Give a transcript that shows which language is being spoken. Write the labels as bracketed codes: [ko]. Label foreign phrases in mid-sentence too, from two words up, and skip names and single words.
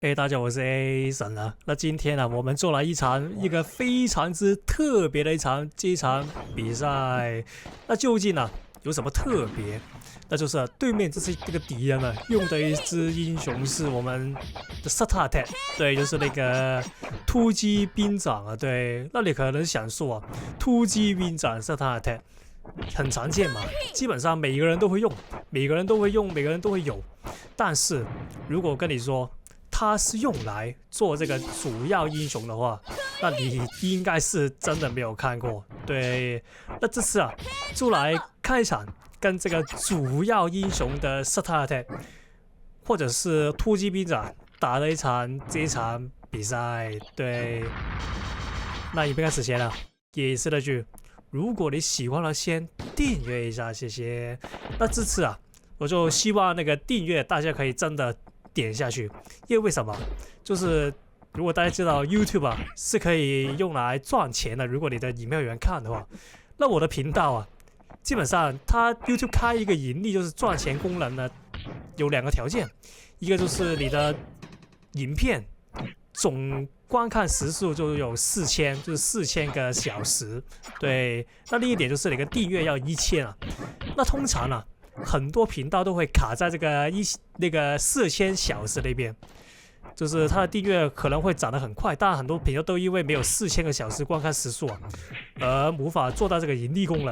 [zh] 大家好，我是 Ason 啊。那今天呢，我們做了一個非常之特別的這場比賽。那究竟呢有什麼特別？那就是對面這個敵人呢用的一支英雄是我們的 Starter Attack，對，就是那個突擊兵長啊。對，那你可能想說啊，突擊兵長 Starter Attack 很常見嘛，基本上每個人都會用，每個人都會有。但是如果跟你說，它是用來做這個主要英雄的話，那你應該是真的沒有看過。對，那這次啊，就來看一場跟這個主要英雄的 Starter Attack 或者是突擊兵長打的這一場比賽。對，那影片開始前呢，也是那句，如果你喜歡了，先訂閱一下，謝謝。那這次啊，我就希望那個訂閱大家可以真的點下去，因為什麼？就是如果大家知道 YouTube 啊是可以用來賺錢的，如果你的影片有人看的話，那我的頻道啊，基本上它 YouTube 開一個盈利就是賺錢功能呢，有兩個條件，一個就是你的影片總觀看時數就有4000，就是4000個小時。對，那另一點就是你的訂閱要1000啊。那通常呢，很多頻道都會卡在這個4000小時那邊，就是它的訂閱可能會漲得很快，但很多頻道都因為沒有4000個小時觀看時數啊，而無法做到這個盈利功能。